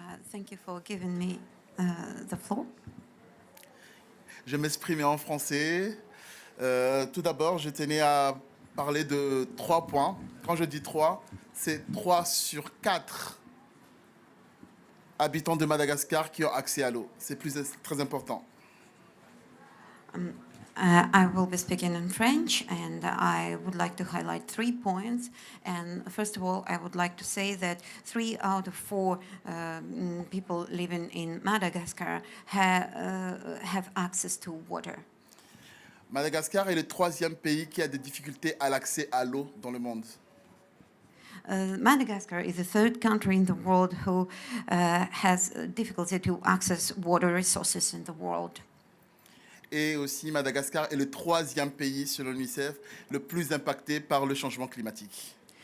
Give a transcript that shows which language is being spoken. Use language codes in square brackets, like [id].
[en] Thank you for giving me the floor. [fr] Je vais m'exprimer en français. Tout d'abord, je tenais à parler de 3 points. Quand je dis 3, c'est 3 sur 4 habitants de Madagascar qui ont accès à l'eau. C'est très important. [en] I will be speaking in French, and I would like to highlight 3 points. And first of all, I would like to say that 3 out of 4 people living in Madagascar have access to water. [fr] Madagascar est le 3e pays qui a des difficultés à l'accès à l'eau dans le monde. [en] Madagascar is the 3rd country in the world who has difficulty to access water resources in the world. [fr] Et aussi, Madagascar est le 3e pays, selon l'UNICEF, le plus impacté par le changement climatique.